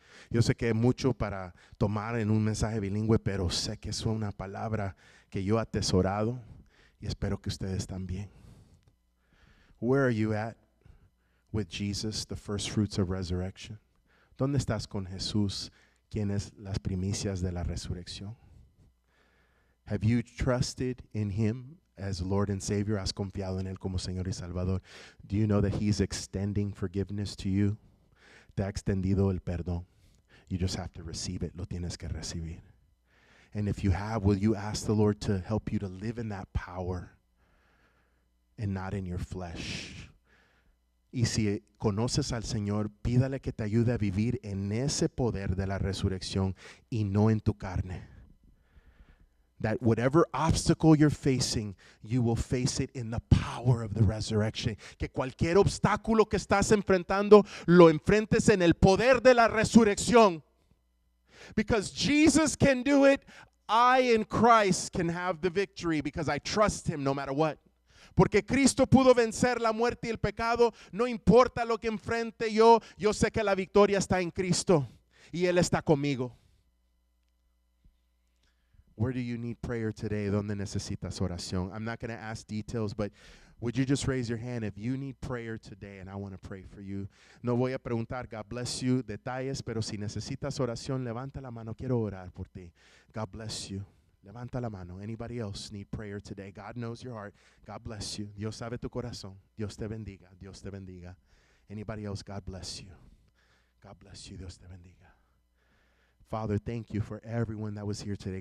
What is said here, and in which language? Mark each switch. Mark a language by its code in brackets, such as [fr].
[es] Yo sé que es mucho para tomar en un mensaje bilingüe, pero sé que es una palabra que yo he atesorado y espero que ustedes también. [en] Where are you at with Jesus, the first fruits of resurrection? [es] ¿Dónde estás con Jesús, quien es las primicias de la resurrección? [en] Have you trusted in Him as Lord and Savior? [es] ¿Has confiado en Él como Señor y Salvador? [en] Do you know that He's extending forgiveness to you? [es] Te ha extendido el perdón. [en] You just have to receive it. [es] Lo tienes que recibir. [en] And if you have, will you ask the Lord to help you to live in that power and not in your flesh? [es] Y si conoces al Señor, pídale que te ayude a vivir en ese poder de la resurrección y no en tu carne. [en] That whatever obstacle you're facing, you will face it in the power of the resurrection. [es] Que cualquier obstáculo que estás enfrentando, lo enfrentes en el poder de la resurrección. [en] Because Jesus can do it, I in Christ can have the victory because I trust Him no matter what. [es] Porque Cristo pudo vencer la muerte y el pecado, no importa lo que enfrente yo sé que la victoria está en Cristo y Él está conmigo. [en] Where do you need prayer today? [es] ¿Dónde necesitas oración? [en] I'm not going to ask details, but would you just raise your hand if you need prayer today and I want to pray for you? [es] No voy a preguntar, [en] God bless you, [es] detalles, pero si necesitas oración, levanta la mano. Quiero orar por ti. [en] God bless you. [es] Levanta la mano. [en] Anybody else need prayer today? God knows your heart. God bless you. [es] Dios sabe tu corazón. Dios te bendiga. Dios te bendiga. [en] Anybody else? God bless you. God bless you. [es] Dios te bendiga. [en] Father, thank you for everyone that was here today.